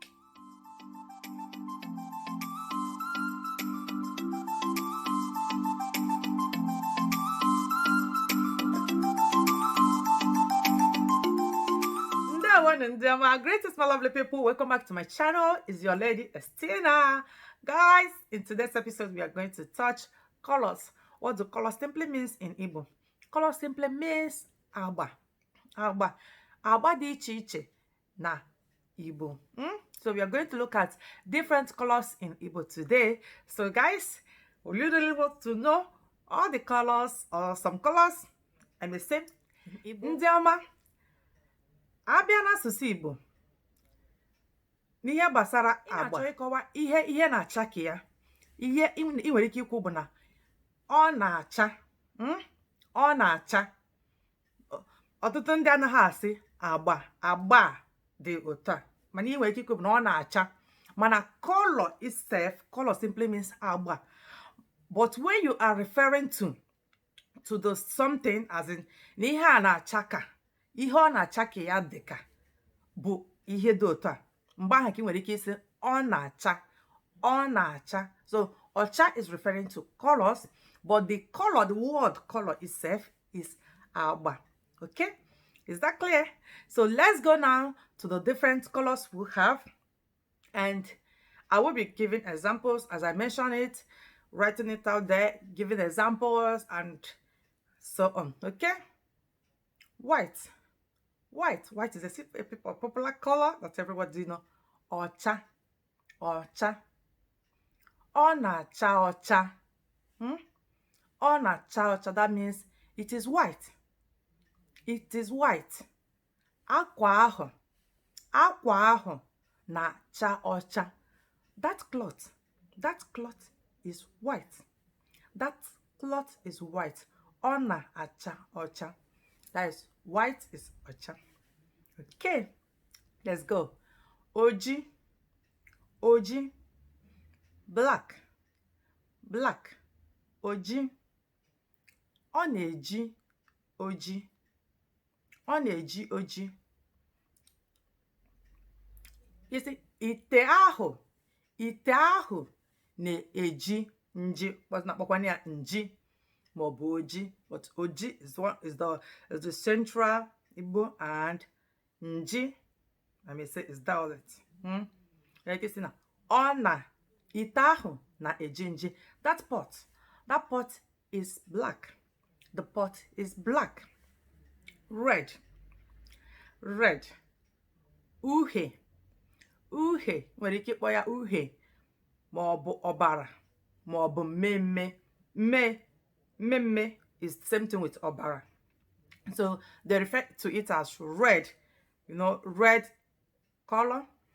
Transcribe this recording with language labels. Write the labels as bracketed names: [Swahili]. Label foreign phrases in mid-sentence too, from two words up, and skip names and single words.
[English] Greetings, my lovely people. Welcome back to my channel. It's your lady Estina. Guys, in today's episode, we are going to touch colors. What do colors simply means in Igbo? Color simply means agba. Agba. [Igbo] Agba di iche iche na Igbo. [English] So we are going to look at different colors in Igbo today. So guys, we really want to know all the colors or some colors. I may say in Igbo. [Igbo] Ndị ọma, abịa n'asụsụ Igbo n'ihe gbasara agba ịkọwa ihe na-acha ka ya, ihe ị nwere ike ikwu bụ na ọ na-acha ọ na-acha. Ọtụtụ ndị anaghị asị agba dị otu a, mana ị nwere ike ikwu bụ na ọ na-acha. [English] Mana color itself, color simply means agba. But when you are referring to the something, as in [Igbo] na ihe a na-acha ka, ihe ọ na-acha [English] ka ya dị ka bụ ihe dị otu a, mgbe ahụ ka ị nwere ike isi ọ na-acha. So Ocha is referring to colors, but the word color itself is agba. Okay, is that clear? So let's go now to the different colors we have, and I will be giving examples as I mention it, writing it out there, giving examples and so on. Okay, white is a popular color that everybody know. [Igbo] Ocha. Ọ na-acha ọcha. Ọ na-acha ọcha, [English] that means it is white. It is white. [Igbo] Akwa ahụ na-acha ọcha. [English] That cloth is white. That cloth is white. [Igbo] Ọ na-acha ọcha. [English] That is white is Ocha. Okay, let's go. [Igbo] Oji, black, oji. Ọ na-eji oji. [English] You see, [Igbo] ite ahụ na-eji nji, kpọkwana ya nji maọbụ oji, [English] but oji is the central Igbo, and nji, I may say, is dialect. Like you see now, [Igbo] ite ahụ na-eji nji. [English] That pot is black. The pot is black. Red, [Igbo] uhie nwere ike ịkpọ ya uhie maọbụ ọbara maọbụ mmemme [English] is the same thing with [Igbo] ọbara. [English] So they refer to it as red, red color.